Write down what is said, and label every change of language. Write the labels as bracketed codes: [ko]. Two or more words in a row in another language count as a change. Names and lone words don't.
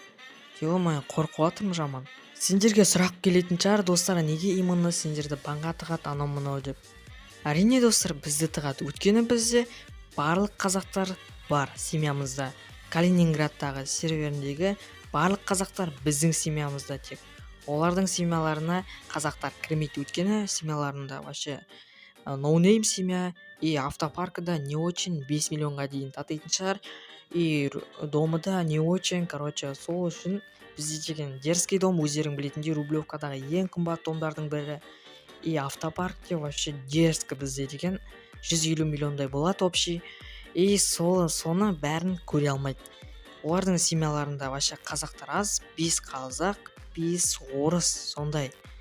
[kk] Ё-моё, қорқып жатырмын жаман. Сендерге сұрақ келетін шығар достар, неге именно сендерді банға тығады анау мынау деп. Әрине достар, бізді тығады. Өйткені бізде барлық қазақтар бар семьямызда. Калининградтағы серверіндегі барлық қазақтар біздің семьямызда тек. Олардың семьяларына қазақтар кірмейді, өйткені семьяларында [ru] вообще ноунейм [kk] семья, [ru] и автопаркада не очень [kk] 5 миллионға дейін татитын шығар, [ru] и домыда не очень, [kk] короче, сол үшін бізде деген [ru] дерзкий дом, [kk] өздерің білетіндей Рублевкадағы ең қымбат домдардың бірі, [ru] и автопаркте вообще дерзкі [kk] бізде деген 150 миллиондай болады общий, и соны бәрін көре алмайды. Олардың семьяларында вообще қазақтар аз, 5 қазақ, 5 орыс, сондай.